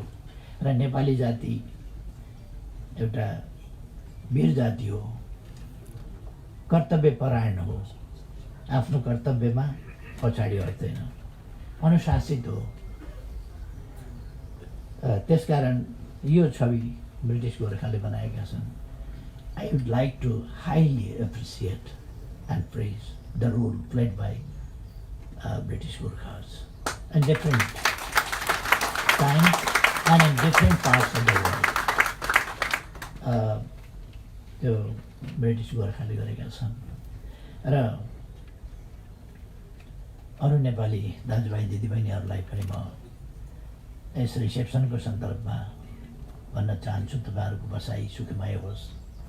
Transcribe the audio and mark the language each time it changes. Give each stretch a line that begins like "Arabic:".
Nepali: र नेपाली जाति एउटा वीर जाति हो, कर्तव्यपरायण हो, आफ्नो कर्तव्यमा पछाडि हट्दैन, अनुशासित हो। त्यसकारण यो छवि ब्रिटिस गोर्खाले बनाएका छन्।
English: I would like to highly appreciate and praise the role played by British Gurkhas in different times and in different parts of the world.
Nepali: त्यो ब्रिटिस गोर्खाले गरेका छन्। र अरू नेपाली दाजुभाइ दिदीबहिनीहरूलाई पनि म यस रिसेप्सनको सन्दर्भमा भन्न चाहन्छु, तपाईँहरूको बसाइ सुखमय होस्।